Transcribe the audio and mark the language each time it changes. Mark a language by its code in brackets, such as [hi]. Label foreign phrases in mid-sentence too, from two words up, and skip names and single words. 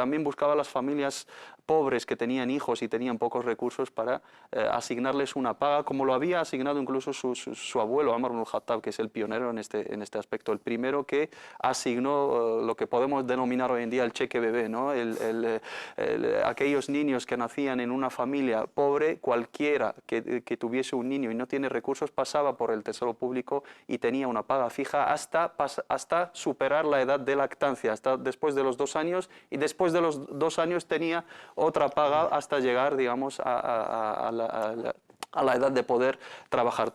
[es] También buscaba a las familias pobres que tenían hijos y tenían pocos recursos para asignarles una paga, como lo había asignado incluso su abuelo Umar ibn al-Khattab, que es el pionero en este aspecto, el primero que asignó lo que podemos denominar hoy en día el cheque bebé, ¿no? Aquellos niños que nacían en una familia pobre, cualquiera que tuviese un niño y no tiene recursos, pasaba por el Tesoro Público y tenía una paga fija hasta superar la edad de lactancia, hasta después de los 2 años, y después de los 2 años tenía otra paga hasta llegar, digamos, a la edad de poder trabajar.